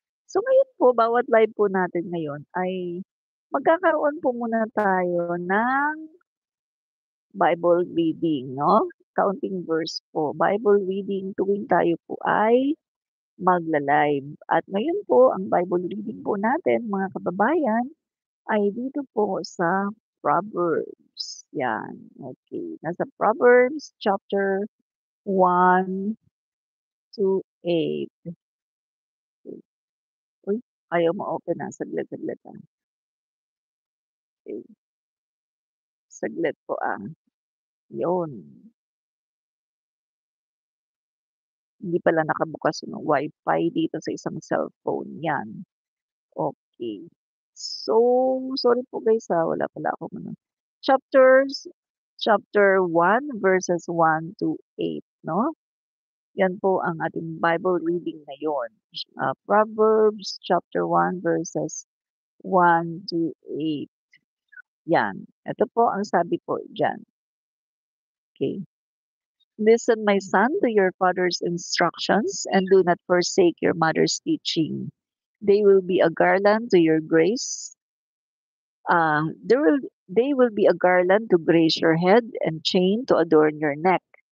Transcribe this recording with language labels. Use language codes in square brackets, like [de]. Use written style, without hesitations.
[tl] So ngayon po, bawat live po natin ngayon ay magkakaroon po muna tayo ng Bible reading 'no, kaunting verse po. Bible reading tuwing tayo po ay magla-live. At ngayon po, ang Bible reading po natin mga kababayan ay dito po sa Proverbs, 'yan, okey. Nasa Proverbs chapter 1 to 8. Uy, ayaw ma-open, saglit, saglit, okey. Saglit po, 'yun. Hindi pala nakabukas yung Wi-Fi dito sa isang cellphone, 'yan, okey. So, sorry po guys, wala pala akong ano, chapters chapter 1 verses 1 to 8 'no? 'Yan po ang ating Bible reading ngayon. Proverbs chapter 1 verses 1 to 8, 'yan. Ito po ang sabi po diyan, okey. [en] "Listen, my son, to your father's instructions, and do not forsake your mother's teaching. They will be a garland to your grace. There will they will be a garland to grace your head and chain to adorn your neck.